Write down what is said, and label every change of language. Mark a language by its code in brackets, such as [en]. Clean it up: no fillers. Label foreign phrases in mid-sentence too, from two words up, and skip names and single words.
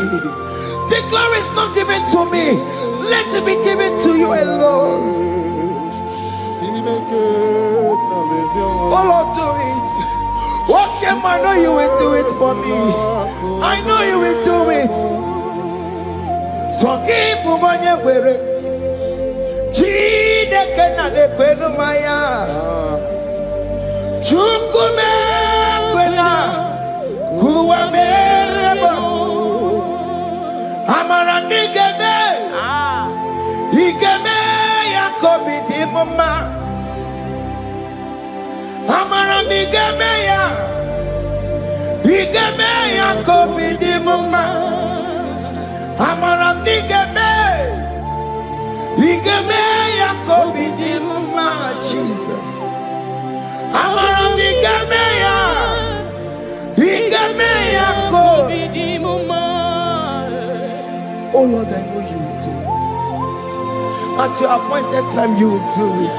[en] The glory is not given to me. Let it be given to you alone. Oh Lord, do it. What can I know you will do it for me? I know you will do it. So keep moving where it is. [ig] Chukume kwena kuwamereba amara nigeme igeme yakobi di mama amara nigeme ya igeme yakobi di mama amara nigeme igeme yakobi di mama. Jesus amara nigeme ya igeme yakobi di mama. [en] Oh Lord, I know you will do this. At your appointed time, you will do it.